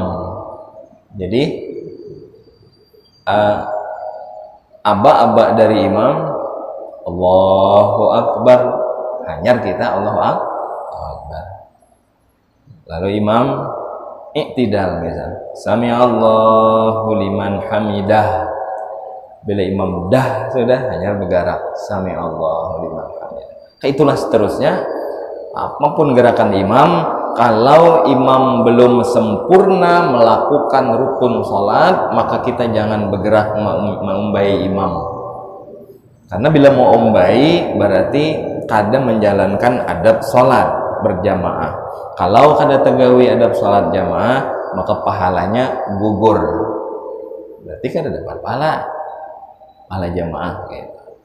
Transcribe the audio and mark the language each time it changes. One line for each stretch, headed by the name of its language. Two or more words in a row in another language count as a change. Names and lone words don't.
Banjar: Jadi aba-aba dari imam
Arabic: الله أكبر,
Banjar: hanyar kita
Arabic: الله أكبر.
Banjar: Lalu imam i'tidal misal,
Arabic: سمع الله لمن حمده.
Banjar: Bila imam dah sudah hanyar bergerak,
Arabic: سمع الله لمن حمده.
Banjar: Itulah seterusnya. Apapun gerakan imam, kalau imam belum sempurna melakukan rukun sholat, maka kita jangan bergerak mengumbai imam. Karena bila mau umbai berarti kada menjalankan adab sholat berjamaah. Kalau kada tegawi adab sholat jamaah, maka pahalanya gugur. Berarti kada dapat pahala jamaah gitu.